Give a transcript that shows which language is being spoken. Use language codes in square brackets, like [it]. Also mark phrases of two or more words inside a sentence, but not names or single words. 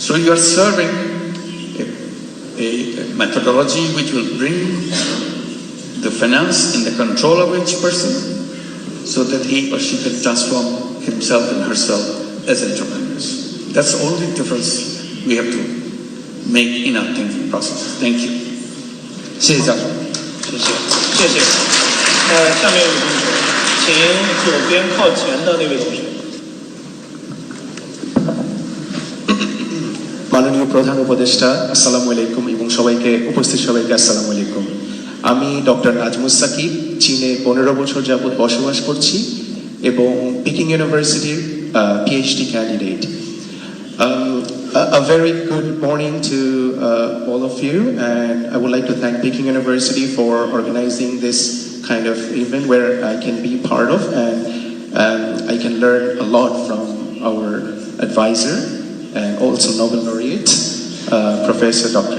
[en] So you are serving a methodology which will bring the finance in the control of each person so that he or she can transform himself and herself as entrepreneurs. That's the only difference we have to make in our thinking process. Thank you. [zh] 谢谢教授。谢谢。下面有位同学，请左边靠前的那位同学。 [bn] মাননীয় প্রধান উপদেষ্টা [ar] السلام عليكم [bn] এবং সবাইকে উপস্থিত সবাইকে [ar] السلام عليكم. [bn] আমি ডক্টর নাজমুস সাকিব, চীনে 15 বছর যাবত বসবাস করছি এবং পিকিং ইউনিভার্সিটির [en] PhD candidate. A very good morning to all of you, and I would like to thank Peking University for organizing this kind of event where I can be part of, and I can learn a lot from our advisor and also Nobel laureate, Professor Dr.